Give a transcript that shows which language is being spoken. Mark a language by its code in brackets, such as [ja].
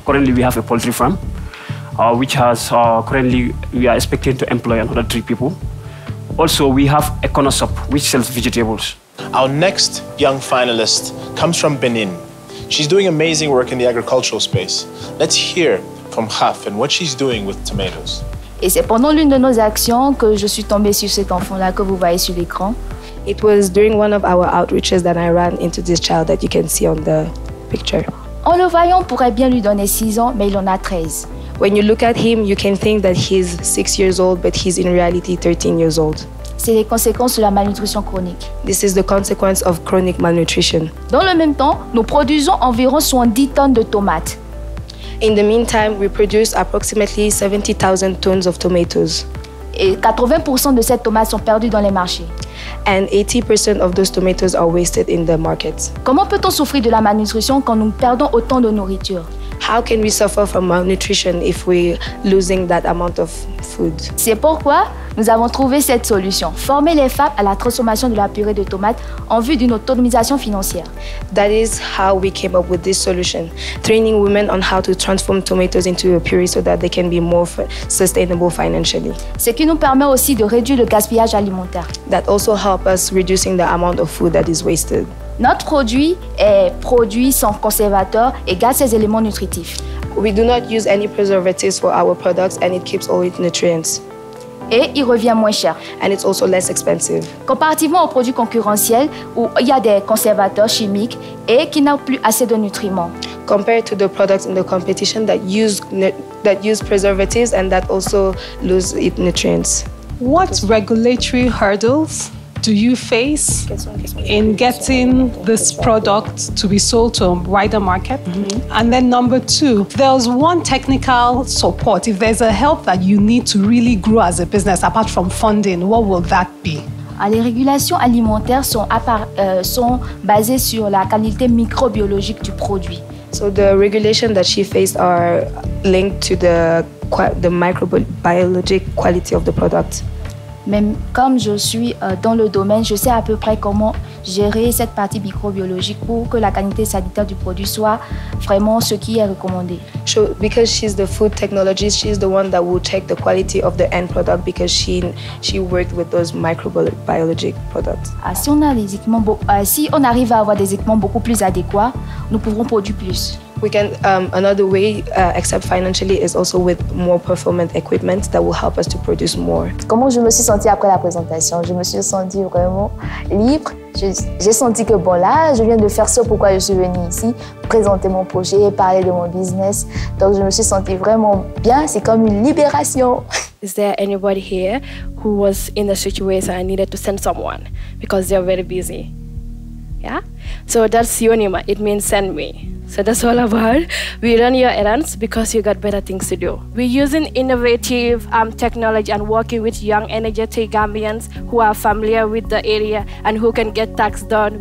[en] Currently, we have a poultry farm, which has currently we are expecting to employ another 3 people. Also, we have a corner shop which sells vegetables. Our next young finalist comes from Benin. She's doing amazing work in the agricultural space. Let's hear from Haf and what she's doing with tomatoes. [fr] Et c'est pendant l'une de nos actions que je suis tombée sur cet enfant-là que vous voyez sur l'écran. [en] It was during one of our outreaches that I ran into this child that you can see on the picture. [fr] En le voyant, on pourrait bien lui donner 6 ans, mais il en a 13. [en] When you look at him, you can think that he's 6 years old, but he's in reality 13 years old. [fr] C'est les conséquences de la malnutrition chronique. [en] This is the consequence of chronic malnutrition. [fr] Dans le même temps, nous produisons environ 70 tonnes de tomates. [en] In the meantime, we produce approximately 70,000 tons of tomatoes. [fr] Et 80% de ces tomates sont perdues dans les marchés. [en] And 80% of those tomatoes are wasted in the markets. [fr] Comment peut-on souffrir de la malnutrition quand nous perdons autant de nourriture? [en] How can we suffer from malnutrition if we're losing that amount of food? [fr] C'est pourquoi nous avons trouvé cette solution. Former les femmes à la transformation de la purée de tomates en vue d'une autonomisation financière. [en] That is how we came up with this solution. Training women on how to transform tomatoes into a puree so that they can be more sustainable financially. [fr] Ce qui nous permet aussi de réduire le gaspillage alimentaire. [en] That also help us reducing the amount of food that is wasted. [fr] Notre produit est produit sans conservateur et garde ses éléments nutritifs. [en] We do not use any preservatives for our products and it keeps all its nutrients. [fr] Et il revient moins cher. [en] And it's also less expensive. [fr] Comparativement aux produits concurrentiels où il y a des conservateurs chimiques et qui n'ont plus assez de nutriments. [en] Compared to the products in the competition that use preservatives and that also lose its nutrients. What regulatory hurdles do you face in getting this product to be sold to a wider market? And then number 2, there's one technical support. If there's a help that you need to really grow as a business, apart from funding, what will that be? [fr] Les régulations alimentaires sont basées sur la qualité microbiologique du produit. [en] So the regulation that she faced are linked to the microbiologic quality of the product. [fr] Même comme je suis dans le domaine, je sais à peu près comment gérer cette partie microbiologique pour que la qualité sanitaire du produit soit vraiment ce qui est recommandé. [en] So, because she's the food technologist, she's the one that will check the quality of the end product because she worked with those microbiologic products. [fr] Si on arrive à avoir des équipements beaucoup plus adéquats, nous pourrons produire plus. [en] We can another way, except financially, is also with more performant equipment that will help us to produce more. [fr] Comment je me suis sentie après la présentation? Je me suis sentie vraiment libre. J'ai senti que bon là, je viens de faire ce pourquoi je suis venue ici, présenter mon projet, parler de mon business. Donc je me suis sentie vraiment bien. C'est comme une libération. [en] Is there anybody here who was in a situation and needed to send someone because they're very busy? Yeah, so that's Yonima. It means send me. So that's all about. We run your errands because you got better things to do. We're using innovative technology and working with young, energetic Gambians who are familiar with the area and who can get tasks done.